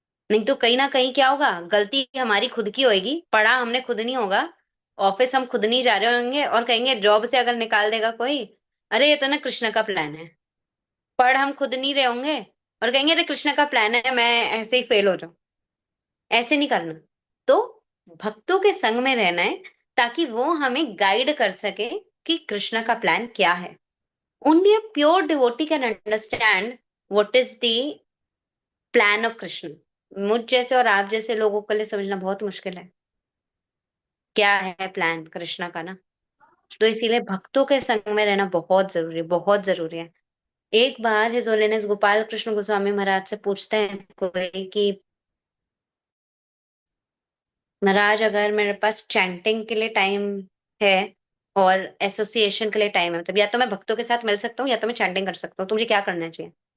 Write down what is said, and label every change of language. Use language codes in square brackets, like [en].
[hi] नहीं तो कहीं ना कहीं क्या होगा, गलती हमारी खुद की होगी, पढ़ा हमने खुद नहीं होगा, ऑफिस हम खुद नहीं जा रहे होंगे, और कहेंगे जॉब से अगर निकाल देगा कोई, अरे ये तो ना कृष्ण का प्लान है। पढ़ हम खुद नहीं रहे होंगे और कहेंगे अरे कृष्ण का प्लान है मैं ऐसे ही फेल हो जाऊं। ऐसे नहीं करना। तो भक्तों के संग में रहना है ताकि वो हमें गाइड कर सके कि कृष्ण का प्लान क्या है। [en] Only a pure devotee can understand what is the plan of Krishna. [hi] मुझ जैसे और आप जैसे लोगों के लिए समझना बहुत मुश्किल है क्या है प्लान कृष्णा का ना। तो इसीलिए भक्तों के संग में रहना बहुत जरूरी है, बहुत जरूरी है। एक बार हिज होलीनेस गोपाल कृष्ण गोस्वामी महाराज से पूछते हैं कोई कि महाराज अगर मेरे पास चैंटिंग के लिए टाइम है और एसोसिएशन के लिए टाइम है, मतलब या तो मैं भक्तों के साथ मिल सकता हूँ या तो मैं चैंटिंग कर सकता हूँ, तो मुझे क्या करना चाहिए?